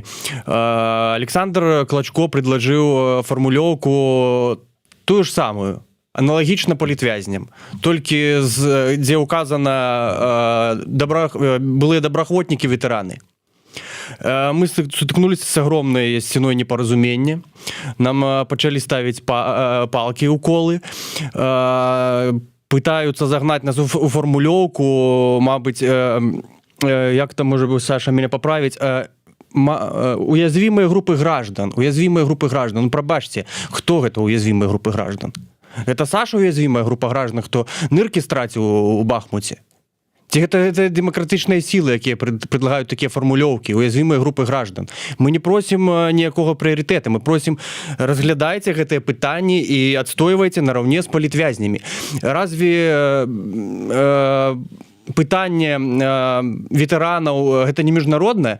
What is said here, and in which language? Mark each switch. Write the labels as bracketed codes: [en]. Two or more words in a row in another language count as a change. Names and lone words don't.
[be] Александр Клачко предложыў фармулёўку тую ж самую, аналагічна палітвязням, толькі дзе указана былыя добраахвотнікі, ветэраны. Мы сутыкнуліся з агромнай сцяной непаразумення, нам пачалі ставіць палкі ў колы, [ru] пытаются загнать нас [be] у формулёўку, мабыць, як там, можа быць, [ru] Саша меня поправить, уязвимые группы граждан. [be] Ну, прабачце, хто гэта [ru] уязвимые группы граждан? Это Саша уязвимая группа граждан, [be] хто ныркі страціў у Бахмуце? Ці гэта дэмакратычныя сілы, якія предлагаюць такія фармулёўкі, [ru] уязвімыя групы граждан. [be] Мы не просім ніякога прыярытэта, мы просім разглядайце гэтыя пытанні і адстойвайце нараўне з палітвязнямі. Разве пытанне ветэранаў гэта не міжнароднае?